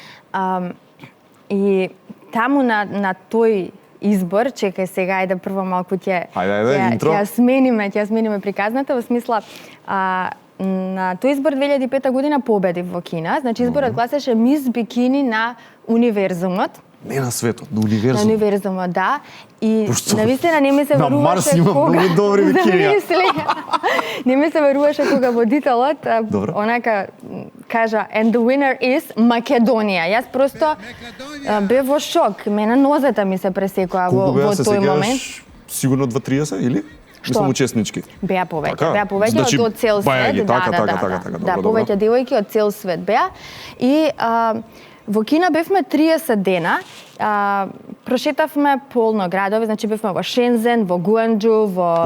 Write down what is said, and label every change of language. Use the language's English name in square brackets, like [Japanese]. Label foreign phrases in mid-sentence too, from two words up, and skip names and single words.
[Macedonian] И таму на тој избор, чекај сега, ајде прво малку ќе смениме приказната, во смисла, на тој избор 2005 година победив во Кина. Значи, изборот гласеше Мис Бикини на универзумот. Не на светот, на На универзум. универзумот, да. И Пошто? навистина не ми се На веруваше Марс има многу добри викиња. Не ми се веруваше кога водителот Добро. онака кажа [English] and the winner is [Macedonian] Македонија. Јас просто бев во шок. Мене нозете ми се пресекоа во тој момент. Сигурно 2:30 или? Мислам учеснички. Беа повеќе, Така? беа повеќе Значи, од цел бајаги, свет, така, така, да, добро, повеќе девојки од цел свет беа. И во Кина бевме 30 дена, прошетавме полно градови, значи бевме во Шензен, во Гуанџу, во